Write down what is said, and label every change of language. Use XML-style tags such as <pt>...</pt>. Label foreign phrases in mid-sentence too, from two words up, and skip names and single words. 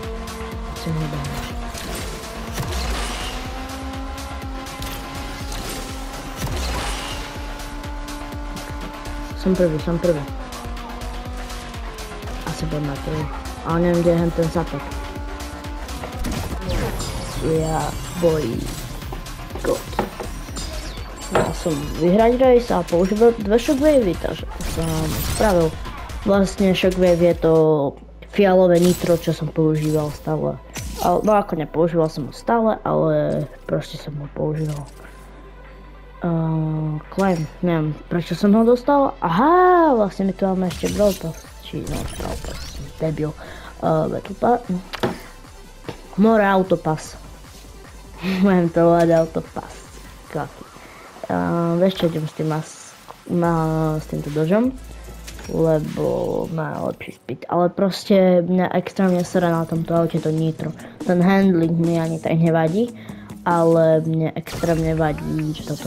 <sk>Chcem nebehnúť. Som prvý. Asi budem na prvý. Ale neviem, kde je ten zatok.</sk> <en>Boy. God.</en> <sk>Ja som vyhrať race a použil 2 shockwavey, takže som spravil. Vlastne shockwave je to fialové nitro, čo som používal stále. No ako nepoužíval som ho stále, ale proste som ho používal. Claim, neviem prečo som ho dostal. Aha, vlastne my tu máme ešte Brawl Pass. Brawl Pass, debil. Battle Pass. More Autopass. Budem to volať Autopass. Vieš čo, idem s týmto Dodgeom. lebo má lepší speed. Ale proste mňa extrémne sere na tomto aute to nitro. Ten handling mi ani tak nevadí, ale mne extrémne vadí toto.</sk>